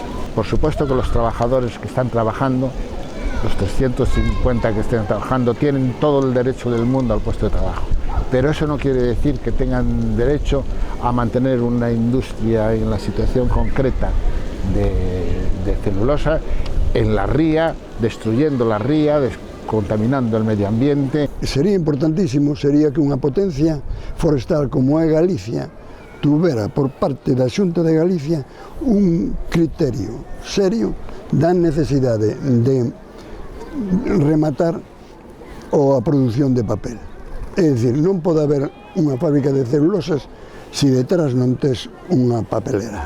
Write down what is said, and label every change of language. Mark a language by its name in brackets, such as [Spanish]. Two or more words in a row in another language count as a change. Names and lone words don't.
[Spanish] Por supuesto que los trabajadores que están trabajando, los 350 que estén trabajando, tienen todo el derecho del mundo al puesto de trabajo, pero eso no quiere decir que tengan derecho a mantener una industria en la situación concreta de de celulosa en la ría, destruyendo la ría, contaminando el medio ambiente. [Galician] Sería importantísimo, sería que unha potencia forestal como é Galicia tuvera por parte da Xunta de Galicia un criterio serio da necesidade de rematar a produción de papel. É dicir, non pode haber unha fábrica de celulosas se detrás non tes unha papelera.